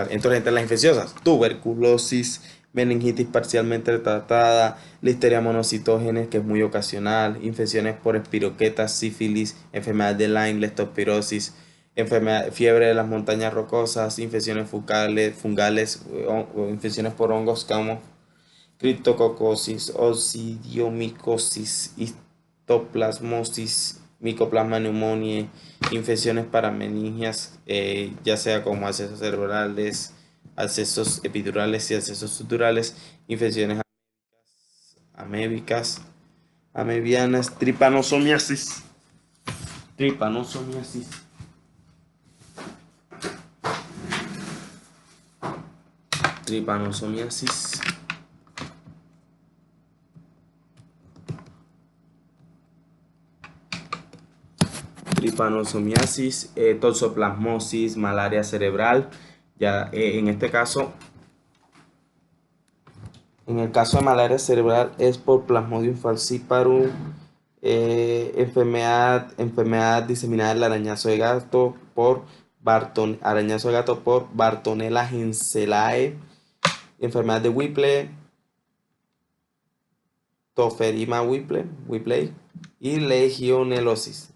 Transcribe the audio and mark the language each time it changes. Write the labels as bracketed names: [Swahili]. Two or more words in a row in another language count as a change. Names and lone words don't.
[Spanish] Entonces, entre las infecciosas, tuberculosis, meningitis parcialmente tratada, listeria monocitógenes, que es muy ocasional, infecciones por espiroquetas, sífilis, enfermedad de Lyme, leptospirosis, fiebre de las montañas rocosas, infecciones fungales o infecciones por hongos como criptococosis, osidiomicosis, histoplasmosis, micoplasma pneumoniae, infecciones parameningias, ya sea como accesos cerebrales, accesos epidurales y accesos suturales, infecciones amébicas, amebianas, tripanosomiasis, tripanosomiasis, tripanosomiasis, tripanosomiasis, toxoplasmosis, malaria cerebral. Ya en este caso, en el caso de malaria cerebral es por Plasmodium falciparum, enfermedad diseminada del arañazo de gato por Bartonella henselae, enfermedad de Whipple, Toferima Whipple y legionelosis.